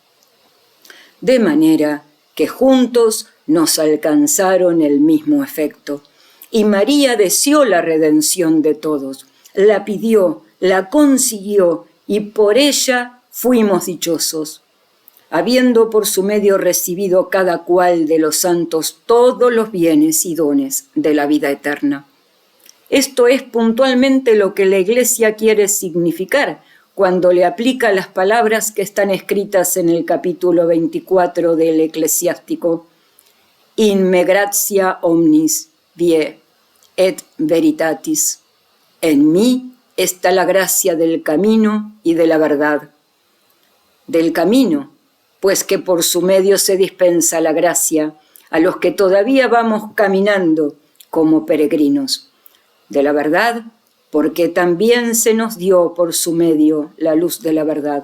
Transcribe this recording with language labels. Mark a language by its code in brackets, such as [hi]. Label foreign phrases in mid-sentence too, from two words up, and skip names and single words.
[es] De manera que juntos nos alcanzaron el mismo efecto, y María deseó la redención de todos, la pidió, la consiguió, y por ella fuimos dichosos, habiendo por su medio recibido cada cual de los santos todos los bienes y dones de la vida eterna. Esto es puntualmente lo que la Iglesia quiere significar cuando le aplica las palabras que están escritas en el capítulo 24 del Eclesiástico: [la] In me gratia omnis, vie et veritatis. [es] En mí está la gracia del camino y de la verdad. Del camino, pues que por su medio se dispensa la gracia a los que todavía vamos caminando como peregrinos. De la verdad, porque también se nos dio por su medio la luz de la verdad.